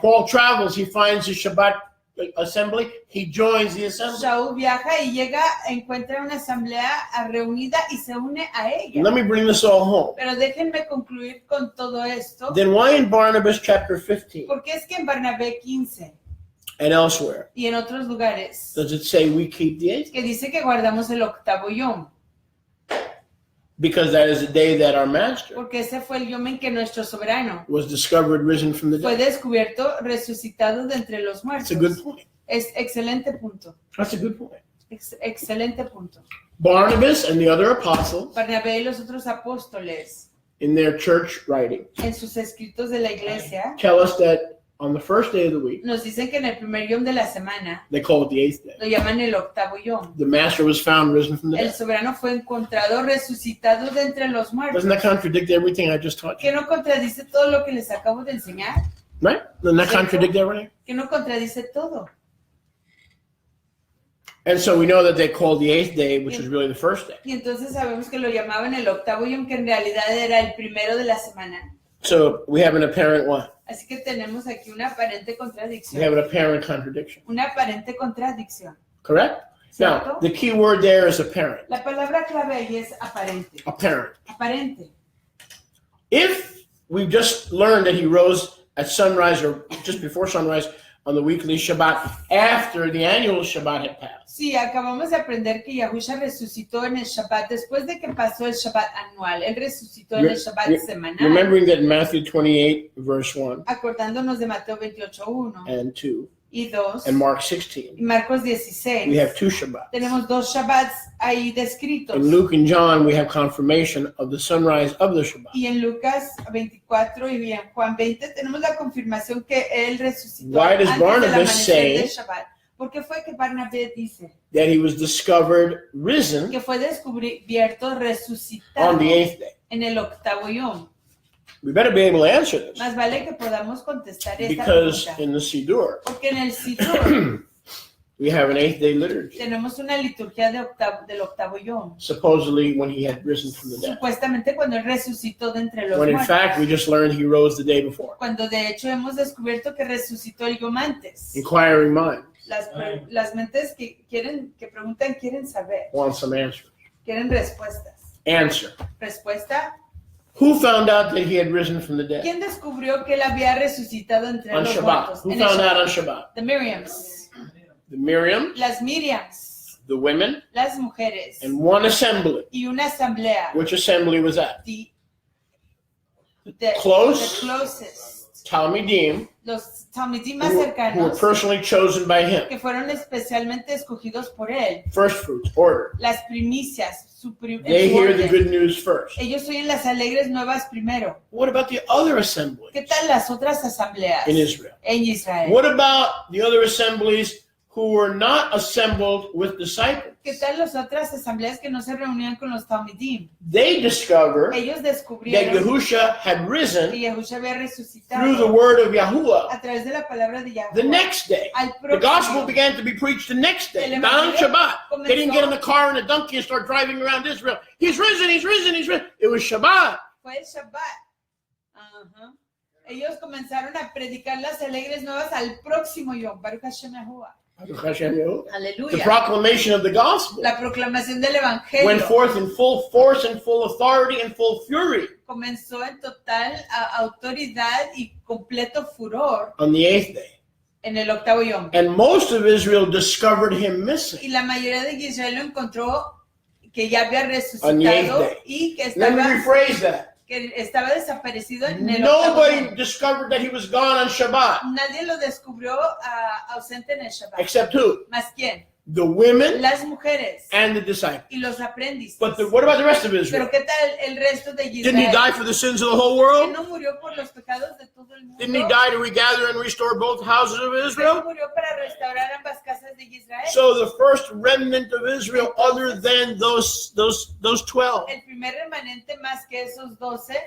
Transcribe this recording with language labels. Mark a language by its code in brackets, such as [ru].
[en] Paul travels, he finds the Shabbat assembly, he joins the assembly. [es] Saúl viaja y llega, encuentra una asamblea reunida y se une a ella. [en] Let me bring this all home. [es] Pero déjenme concluir con todo esto. [en] Then why in Barnabas chapter 15 [es] Porque es que en Bernabé 15 [en] and elsewhere [es] y en otros lugares [en] does it say we keep the eighth? [es] que dice que guardamos el octavo yom, [en] Because that is the day that our master [es] porque ese fue el yom en que nuestro soberano [en] was discovered risen from the [es] fue [en] dead. [es] descubierto resucitado de entre los [en] That's a [es] muertos. [en] good point. [es] Es excelente punto. [en] That's a good point. [es] Excelente punto. [en] Barnabas and the other apostles [es] Bernabé y los otros apóstoles [en] in their church writing [es] en sus escritos de la iglesia [en] tell us that on the first day of the week, [es] nos dicen que en el primer yom de la semana [en] they call it the eighth day. [es] lo llaman el octavo yom. [en] The master was found risen from the [es] El [en] dead. [es] soberano fue encontrado resucitado de entre los muertos. [en] Doesn't that contradict everything I just taught [es] Que [en] you? [es] no contradice todo lo que les acabo de enseñar. [en] Right? Doesn't that contradict everything? [es] Que no contradice todo. [en] And so we know that they called the eighth day, which was really the first day. [es] Y entonces sabemos que lo llamaban el octavo yom, que en realidad era el primero de la semana. [en] So we have an apparent what? [es] Así que tenemos aquí una aparente [en] We [es] contradicción. [en] have an apparent contradiction. [es] Una aparente contradicción. [en] Correct? Now, [es] ¿Cierto? [en] the key word there is apparent. [es] La palabra clave ahí es aparente. [en] Apparent. [es] Aparente. [en] If we just learned that he rose at sunrise or just before sunrise on the weekly Shabbat after the annual Shabbat had passed, [es] Sí, acabamos de aprender que Yahusha resucitó en el Shabbat después de que pasó el Shabbat anual. Él resucitó en el Shabbat semanal. [en] remembering that in Matthew 28, verse 1 [es] Acordándonos de Mateo 28:1 [en] and 2 [es] y 2 [en] and Mark [es] y [en] 16, [es] Marcos [en] we [es] 16. [en] have two Shabbats. [es] Tenemos dos Shabbats ahí descritos. [en] In Luke and John, we have confirmation of the sunrise of the Shabbat. [es] Y en Lucas 24 y en Juan 20 tenemos la confirmación que él resucitó [en] Why does [es] antes del [en] Barnabas [es] amanecer [en] say [es] del Shabbat. ¿Por qué fue que Barnabé dice [en] That he was discovered risen [es] que fue descubierto [en] on [es] resucitado [en] the eighth day. [es] en el octavo yom? [en] We better be able to answer this [es] Más vale que podamos contestar esta [en] because [es] pregunta. [en] in the Siddur, [es] Porque en el Siddur [en] we have an eighth day liturgy, [es] tenemos una liturgia del octavo yom. [en] supposedly when he had risen from the dead. [es] Supuestamente cuando él resucitó de entre los [en] When in [es] muertos. [en] fact, we just learned he rose the day before. [es] Cuando de hecho hemos descubierto que resucitó el yom antes. [en] Inquiring mind [es] Las mentes que preguntan quieren saber, [en] want some answers. [es] quieren respuestas. [en] Answer. [es] Respuesta: [en] Who found out that he had risen from the dead? [es] ¿quién descubrió que él había resucitado entre [en] On [es] los [en] Shabbat. [es] muertos? [en] Who [es] En el [en] found out on [es] Shabbat. [en] Shabbat? The Miriams, The Miriam, [es] las Miriams, [en] the women, [es] las mujeres [en] and one assembly. [es] y una asamblea. [en] Which assembly was that? The Close? closest Talmidim, [es] los talmidim más [en] who were [es] cercanos, [en] personally chosen by him. [es] que fueron especialmente escogidos por él, [en] First fruits, order. [es] las primicias, en [en] They [es] su [en] hear the [es] orden. [en] good news first. [es] Ellos oyen las alegres nuevas primero. [en] What about the other assemblies [es] ¿Qué tal las otras asambleas [en] in Israel? [es] en Israel? [en] What about the other assemblies who were not assembled with disciples? [es] ¿Qué tal las otras asambleas que no se reunían con los talmidim? [en] They discovered [es] Ellos [en] that [es] descubrieron [en] Yahusha had [es] que [en] risen [es] Yahusha había [en] through the [es] resucitado [en] word of Yahuwah [es] a través de la palabra de [en] the [es] Yahweh. [en] next day. [es] Al [en] The gospel [es] próximo [en] began to be preached the next day, [es] El [en] not on [es] evangelio [en] Shabbat. They didn't get in the [es] comenzó, [en] car and a donkey and start driving around Israel. He's risen, he's risen, he's risen. It was Shabbat. [es] fue el Shabbat. Ajá. Ellos comenzaron a predicar las alegres nuevas al próximo Yom. [he] Baruch Hashem Yahuwah. [en] The [es] Aleluya. [en] proclamation of the gospel [es] La proclamación del [en] went [es] evangelio [en] forth in full force and full authority and full fury [es] comenzó en total autoridad y completo furor [en] on the 8th day. [es] en el octavo Yom. [en] And most of Israel discovered him missing. [es] Y la mayoría de Israel lo encontró que ya había [en] On the 8th day. [es] y que [en] Let me rephrase that. [es] desaparecido en el octavo [en] Nobody [es] Yom. [en] discovered that he was gone on Shabbat. [es] Nadie lo descubrió ausente en el Shabbat. [en] Except who? [es] ¿Más quién? [en] The women [es] Las mujeres [en] and the disciples. [es] y los aprendices. [en] But what about the rest of Israel? [es] Pero ¿qué tal el resto de [en] Didn't he [es] Israel? [en] die for the sins of the whole [es] ¿Que [en] world? [es] no murió por los pecados de todo el mundo? [en] Didn't he die to regather and restore both houses of [es] ¿Que no [en] Israel? [es] murió para restaurar ambas casas de Israel? [en] So the first remnant of Israel, other than those 12, [es] El primer remanente más que esos 12